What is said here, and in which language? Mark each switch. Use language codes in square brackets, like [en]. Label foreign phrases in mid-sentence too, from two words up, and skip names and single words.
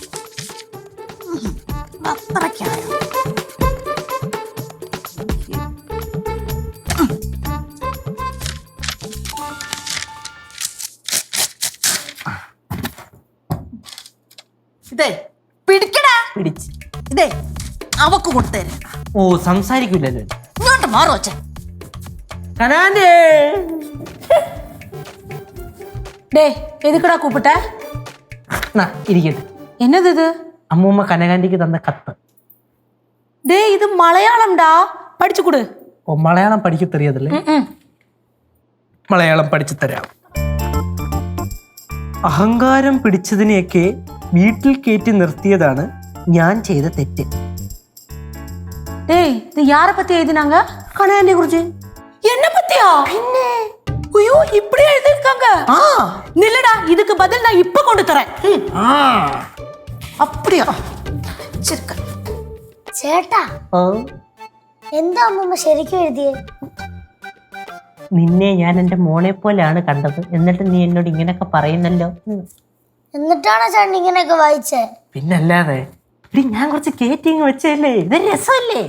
[ml] അത്രയ്ക്കായോ? ഇതേ പിടിക്കടാ. പിടിച്ച്. ഇതേ അവക്ക് കൊടുത്തേരെ. ഓ, സംസാരിക്കൂലല്ലോ. ഇങ്ങോട്ട് മാറോ അച്ഛൻ. കനാന്റെ [ta] எதுக்குடா கூப்பிட்ட? [ml] ഇരിക്കട്ടെ. [ta] என்னது இது? [ml] അമ്മൂമ്മ കനകാന്റിക്ക് തന്ന കത്ത്. [ta] இது [ml] മലയാളംടാ, പഠിച്ചു കൊട്. ഓ, മലയാളം പഠിച്ചു തറിയതല്ലേ? മലയാളം പഠിച്ചു തരാം. അഹങ്കാരം പിടിച്ചതിനെയൊക്കെ വീട്ടിൽ കയറ്റി നിർത്തിയതാണ് ഞാൻ ചെയ്ത തെറ്റ്. [ta] இது யார பத்தி எழுதினாங்க? [ml] കനകാന്റിയെ കുറിച്ച്. [ta] என்ன பத்தியா? പിന്നെ ஐயோ, இப்படி எழுதிருக்காங்க. நில்லடா, இதுக்கு பதில் நான் இப்ப கொண்டு தரேன். அப்படியா? [ml] ചേട്ടാ, എന്താ അമ്മൂമ്മ ശരിക്കും എഴുതിയേ? നിന്നെ ഞാൻ എന്റെ മോനെ പോലെയാണ് കണ്ടത്, എന്നിട്ട് നീ എന്നോട് ഇങ്ങനെയൊക്കെ പറയുന്നല്ലോ. എന്നിട്ടാണോ ചേട്ടൻ ഇങ്ങനെയൊക്കെ വായിച്ചേ? പിന്നല്ലാതെ. ഞാൻ കുറച്ച് കേറ്റിങ് വെച്ചല്ലേ, ഇത് രസമല്ലേ?